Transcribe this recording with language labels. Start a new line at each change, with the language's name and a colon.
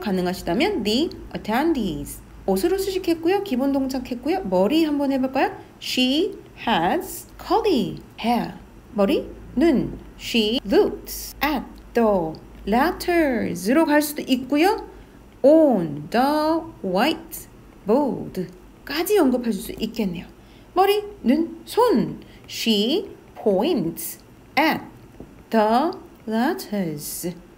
Korean: 가능하시다면
English: the attendees.
Korean: 옷으로 수식했고요. 기본 동작 했고요. 머리 한번 해볼까요?
English: She has curly hair.
Korean: 머리, 눈.
English: She looks at the letters로
Korean: 갈 수도 있고요.
English: On the whiteboard
Korean: 까지 언급할 수 있겠네요. 머리, 눈, 손.
English: She points at the letters.